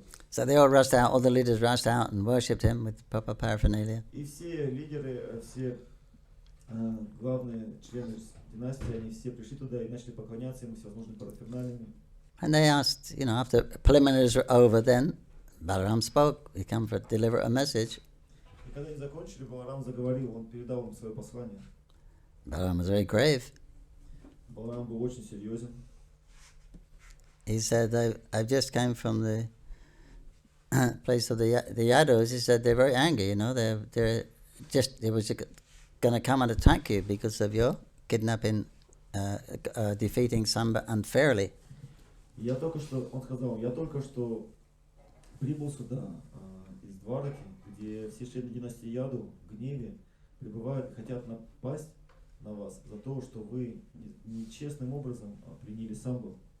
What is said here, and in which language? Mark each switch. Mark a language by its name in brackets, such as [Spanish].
[English] So they all rushed out, all the leaders rushed out and worshipped him with proper paraphernalia. [Russian] И все лидеры, все главные члены династии, они все пришли туда и начали поклоняться ему всевозможными параферналиями. [English] And they asked, after preliminaries were over, then Balaram spoke. He came to deliver a message. [Russian] И когда они закончили, Баларам заговорил, он передал им свое послание. [English] Balaram was very grave. [Russian] Баларам был очень серьезен. [English] He said, I've just come from the place of the Yadus. He said, they're very angry, they was going to come and attack you because of your kidnapping, defeating Samba unfairly. [Russian] Он сказал, я только что прибыл сюда, из Двараки, где все члены династии Яду в гневе пребывают и хотят напасть на вас за то, что вы нечестным образом приняли Самбу.